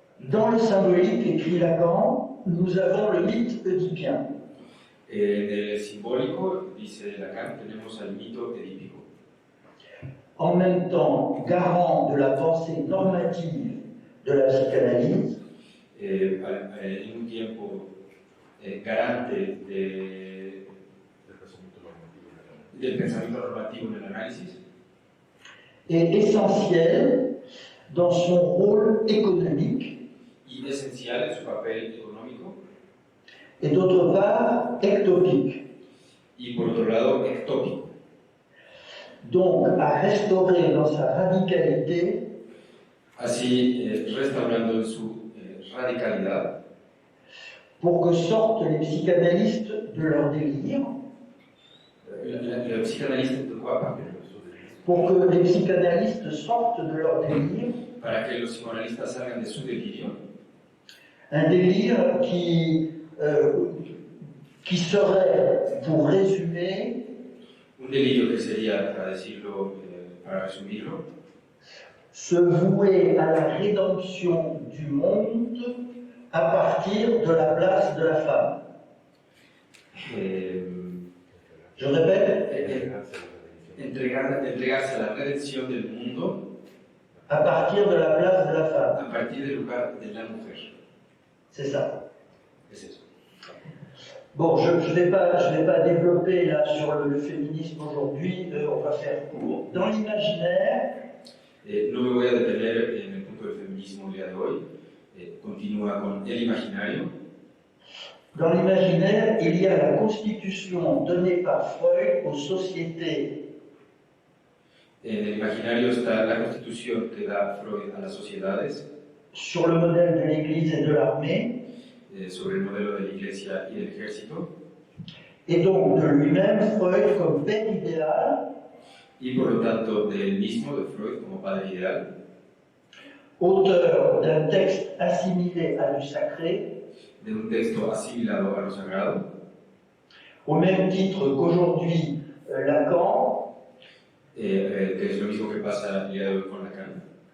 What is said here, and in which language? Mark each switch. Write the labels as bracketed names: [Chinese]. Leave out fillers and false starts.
[French] Dans le symbolique, écrit Lacan, nous avons le mythe oedipien. [Spanish] En el simbólico, dice Lacan, tenemos al mito edípico. [French] En même temps, garant de la pensée normative de la psychanalyse, [Spanish] en un tiempo garante del pensamiento normativo en el análisis, [French] et essentiel dans son rôle économique, [Spanish] y esencial en su papel económico, [French] et d'autre part ectopique. [Spanish] y por otro lado ectópico. [French] Donc à restaurer dans sa radicalité [Spanish] Así, restaurando en su radicalidad, [French] pour que sortent les psychanalystes de leur délire, le psychanalyste de quoi parle? pour que les psychanalystes sortent de leur délire, [Spanish] Para que los psicoanalistas salgan de su delirio, [French] un délire qui serait, pour résumer, [Spanish] un delirio que sería, para resumirlo, [French] se vouer à la rédemption du monde à partir de la place de la femme. Je répète, [Spanish] entregarse a la redención del mundo [French] à partir de la place de la femme. [Spanish] a partir del lugar de la mujer. [French] C'est ça. [Spanish] Es eso. [French] Bon, je ne vais pas développer là sur le féminisme aujourd'hui, on va faire court. Dans l'imaginaire, [Spanish] No me voy a detener en el punto del feminismo el día de hoy. Continúa con el imaginario. [French] dans l'imaginaire, il y a la constitution donnée par Freud aux sociétés. [Spanish] En el imaginario está la constitución que da Freud a las sociedades, [French] Sur le modèle de l'Église et de l'armée, [Spanish] sobre el modelo de la iglesia y del ejército, [French] et donc de lui-même, Freud comme père idéal, [Spanish] y por lo tanto del mismo, de Freud, como padre ideal, [French] auteur d'un texte assimilé à du sacré, [Spanish] de un texto asimilado a lo sagrado, [French] au même titre qu'aujourd'hui Lacan, [Spanish] que es lo mismo que pasa el día de hoy con Lacan,